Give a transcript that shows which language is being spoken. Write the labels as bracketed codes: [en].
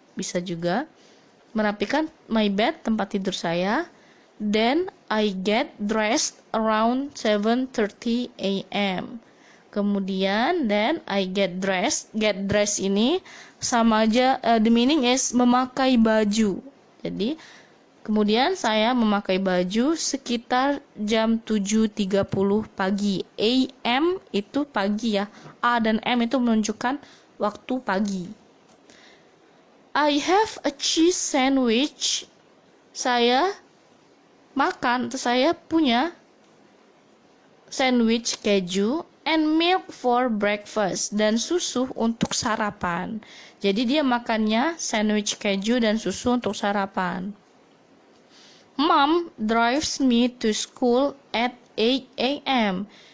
[id] Bisa juga merapikan [en] my bed, [id] tempat tidur saya. [en] Then I get dressed around 7:30 a.m. Kemudian then I get dressed. Get dressed [id] ini sama aja, [en] the meaning is memakai baju. [id] Jadi kemudian saya memakai baju sekitar jam 7.30 pagi. AM itu pagi ya. A dan M itu menunjukkan waktu pagi. [en] I have a cheese sandwich. [id] Saya makan atau saya punya sandwich keju [en] and milk for breakfast, [id] dan susu untuk sarapan. Jadi dia makannya sandwich keju dan susu untuk sarapan. [en] Mom drives me to school at 8 a.m.